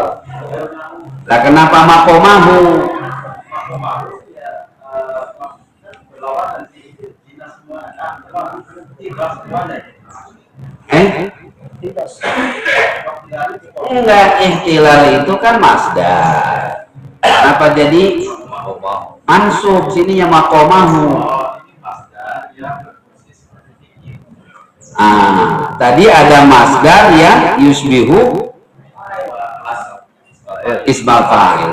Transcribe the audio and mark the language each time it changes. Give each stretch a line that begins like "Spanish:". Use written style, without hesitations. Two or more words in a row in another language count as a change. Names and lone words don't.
Indonesian: Lah kenapa makomahu? Enggak, ihtilal itu kan masdar. Kenapa jadi mansub? Sininya makomahu. Tadi ada masdar yang
Arabic: يشبه اسم الفاعل.